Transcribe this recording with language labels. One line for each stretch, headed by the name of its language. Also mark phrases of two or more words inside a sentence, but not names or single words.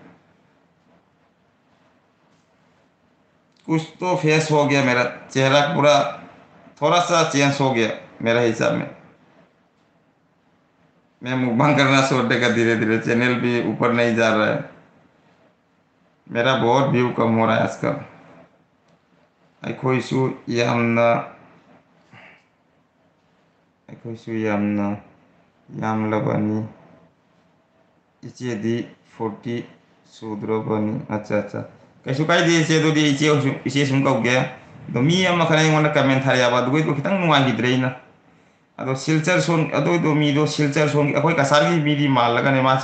Hindi: कुछ तो फेस हो गया, मेरा चेहरा पूरा थोड़ा सा चेंज हो गया मेरा हिसाब में। मैं मुकबांग करना छोड़ देगा धीरे धीरे, चैनल भी ऊपर नहीं जा रहा है। मेरा बहुत व्यू कम हो रहा है आजकल।
Manipuri: ꯑꯩꯈꯣꯏꯁꯨ ꯌꯥꯝꯅ ꯌꯥꯝꯂꯕꯅꯤ, ꯏꯆꯦꯗꯤ 40 ꯁꯨꯗ꯭ꯔꯕꯅꯤ꯫
Hindi: अच्छा अच्छा,
Manipuri: ꯀꯩꯁꯨ ꯀꯥꯏꯗꯦ ꯏꯆꯦ, ꯑꯗꯨꯗꯤ ꯏꯆꯦ ꯁꯨꯝ ꯀꯧꯒꯦ꯫ ꯑꯗꯣ ꯃꯤ ꯑꯃ ꯈꯔ ꯑꯩꯉꯣꯟꯗ ꯀꯃꯦꯟ ꯊꯥꯔꯛꯑꯦꯕ, ꯑꯗꯨꯒꯤꯗꯣ ꯈꯤꯇꯪ ꯅꯨꯡꯉꯥꯏꯈꯤꯗ꯭ꯔꯦ ꯑꯩꯅ꯫ ꯑꯗꯣ ꯁꯤꯜꯆꯔ ꯁꯣꯟ ꯑꯗꯨꯏꯗꯣ ꯃꯤꯗꯣ ꯁꯤꯜꯆꯔ ꯁꯣꯟ ꯑꯩꯈꯣꯏ ꯀꯁꯥꯔꯒꯤ ꯃꯤꯗꯤ ꯃꯥꯜꯂꯒꯅꯦ ꯃꯥꯁꯦ